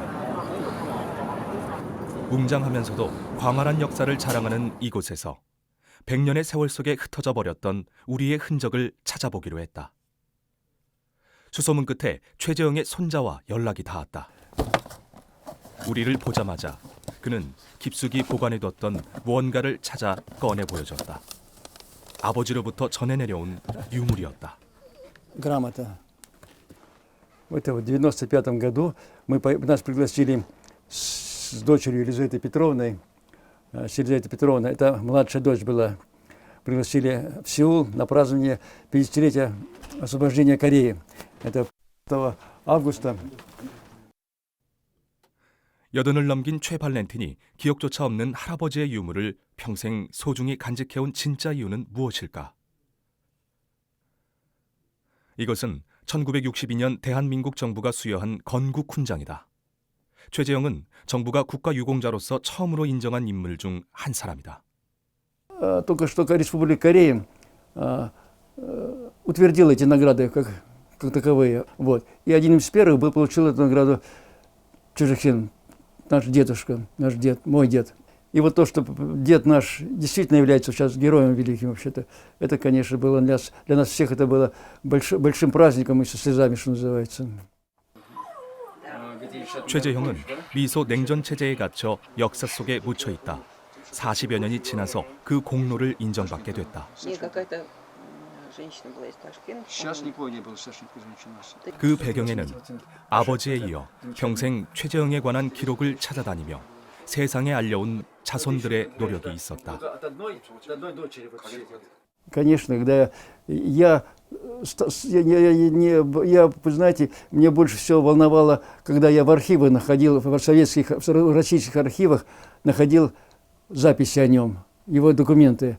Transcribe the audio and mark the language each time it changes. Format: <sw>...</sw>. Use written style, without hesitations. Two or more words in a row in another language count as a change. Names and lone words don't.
<ko>웅장하면서도 광활한 역사를 자랑하는 이곳에서 100년의 세월 속에 흩어져 버렸던 우리의 흔적을 찾아보기로 했다. 수소문 끝에 최재형의 손자와 연락이 닿았다. 우리를 보자마자 그는 깊숙이 보관해뒀던 무언가를 찾아 꺼내 보여줬다. 아버지로부터 전해 내려온 유물이었다.</ko> <ru>Грамота. Это в 95 году нас пригласили с дочерью Елизаветой Петровной. Елизавета Петровна, это младшая дочь была. Пригласили в Сеул на празднование 50-летия освобождения Кореи. Это 5 августа.</ru> <ko>여든을 넘긴 최 발렌틴이 기억조차 없는 할아버지의 유물을 평생 소중히 간직해온 진짜 이유는 무엇일까? 이것은 1962년 대한민국 정부가 수여한 건국 훈장이다. 최재형은 정부가 국가유공자로서 처음으로 인정한 인물 중 한 사람이다.</ko> <ru>Только что Республика Корея утвердила эти награды как таковые. Вот. И один из первых получил эту награду Чжэхин, наш дедушка, наш дед, мой дед. И вот то, что дед наш действительно является сейчас героем великим вообще-то, это, конечно, было для нас всех это было большим праздником и со слезами, что называется.</ru> <ko>최재형은 미소 냉전 체제에 갇혀 역사 속에 묻혀 있다. 40여 년이 지나서 그 공로를 인정받게 됐다. 그 배경에는 아버지에 이어 평생 최재형에 관한 기록을 찾아다니며 세상에 알려온 자손들의 노력이 있었다.</ko> <ru>Конечно, когда я, вы знаете, мне больше всего волновало, когда я в архивы находил, в российских архивах находил записи о нем, его документы.</ru>